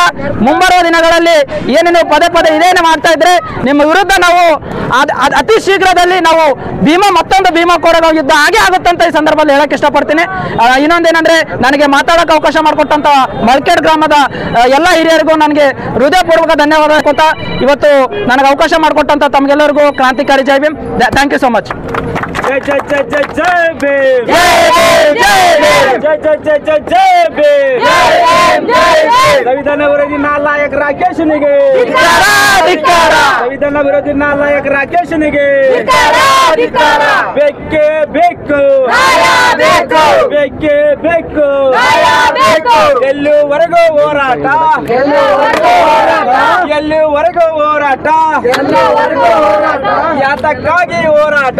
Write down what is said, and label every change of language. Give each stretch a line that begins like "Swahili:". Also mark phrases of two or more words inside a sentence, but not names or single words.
Kannada: ಮುಂಬರುವ ದಿನಗಳಲ್ಲಿ ಏನೇನು ಪದೇ ಪದೇ ಇದೇನೇ ಮಾಡ್ತಾ ಇದ್ರೆ ನಿಮ್ಮ ವಿರುದ್ಧ ನಾವು ಅತಿ ಶೀಘ್ರದಲ್ಲಿ ನಾವು ಮತ್ತೊಂದು ಭೀಮಾ ಕೋರೆಗಾಂವ್ ಯುದ್ಧ ಹಾಗೆ ಆಗುತ್ತಂತ ಈ ಸಂದರ್ಭದಲ್ಲಿ ಹೇಳಕ್ ಇಷ್ಟಪಡ್ತೀನಿ. ಇನ್ನೊಂದೇನಂದ್ರೆ, ನನಗೆ ಮಾತಾಡೋಕೆ ಅವಕಾಶ ಮಾಡಿಕೊಟ್ಟಂತ ಮಳಕೇಡ್ ಗ್ರಾಮದ ಎಲ್ಲ ಹಿರಿಯರಿಗೂ ನನಗೆ ಹೃದಯಪೂರ್ವಕ ಧನ್ಯವಾದ ಕೊಟ್ಟ ಇವತ್ತು ನನಗೆ ಅವಕಾಶ ಮಾಡಿಕೊಟ್ಟಂತ ತಮಗೆಲ್ಲರಿಗೂ ಕ್ರಾಂತಿಕಾರಿ ಜೈ ಭೀಮ್.
English: thank you so much.
Kannada: ಜಯ ಜಯ ಜಯ ಜಯ ಜಯ ಭೀಮ್, ಜಯ ಭೀಮ್, ಜಯ ಜಯ ಜಯ ಜಯ ಜಯ ಭೀಮ್, ಸಂವಿಧಾನ ವಿರೋಧಿ ನಾಲಾಯಕ ರಾಕೇಶನಿಗೆ ಸಂವಿಧಾನ ವಿರೋಧಿ ನಾಲಾಯಕ ರಾಕೇಶನಿಗೆ ಬೇಕೇ ಬೇಕು, ಬೇಕೇ ಬೇಕು, ಎಲ್ಲಿವರೆಗೂ ಹೋರಾಟ, ಎಲ್ಲಿವರೆಗೂ ಹೋರಾಟ, ಯಾತಕ್ಕಾಗಿ ಹೋರಾಟ,